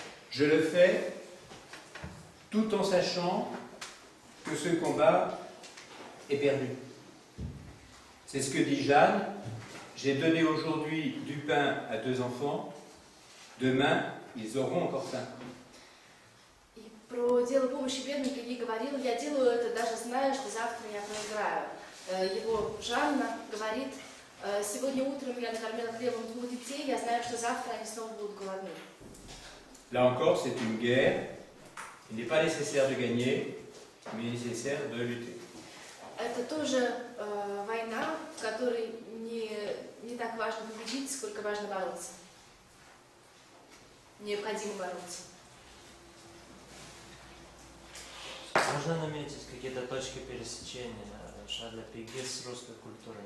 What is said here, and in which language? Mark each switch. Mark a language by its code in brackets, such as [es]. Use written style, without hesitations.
[fr] Je le fais tout en sachant que ce combat est perdu. C'est ce que dit Jeanne. J'ai donné aujourd'hui du pain à 2 enfants. Demain, ils auront encore faim. [ru] И про дело помощи бедным Пеги говорил, я делаю это даже зная, что завтра я проиграю. Его Жанна говорит, сегодня утром я накормила хлебом 2 детей, я знаю, что завтра они снова будут голодны. [fr] Là encore, c'est une guerre. Il n'est pas nécessaire de gagner, mais nécessaire de lutter. [ru] Это тоже война, в которой не так важно победить, сколько важно бороться. Необходимо бороться. Можно наметить какие-то точки пересечения Шарля Пеги с русской культурой?